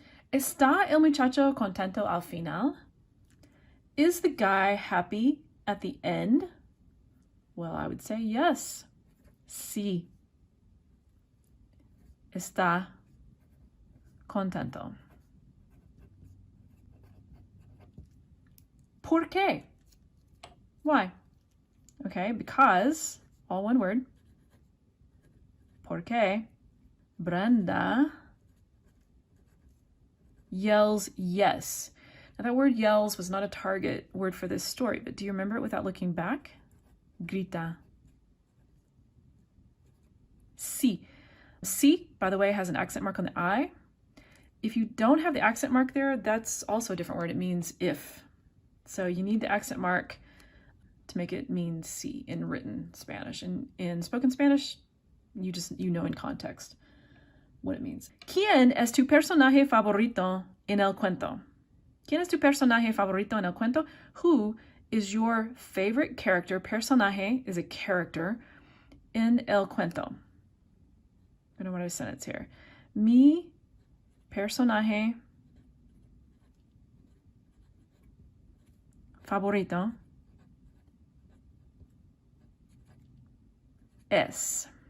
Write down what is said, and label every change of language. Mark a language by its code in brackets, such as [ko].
[es] ¿Está el muchacho contento al final? [en] Is the guy happy at the end? Well, I would say yes. Sí. [es] Está contento. ¿Por qué? Why? [en] Okay, because, all one word. [es] ¿Por qué? [en] Brenda yells yes. Now that word yells was not a target word for this story, but do you remember it without looking back? Grita. Sí. Sí, by the way, has an accent mark on the I. If you don't have the accent mark there, that's also a different word. It means if. So you need the accent mark to make it mean sí in written Spanish. And in spoken Spanish, you know in context what it means. [es] ¿Quién es tu personaje favorito en el cuento? ¿Quién es tu personaje favorito en el cuento? [en] Who is your favorite character? Personaje is a character in el cuento. I don't know what I sentence here. [es] Mi personaje favorito es.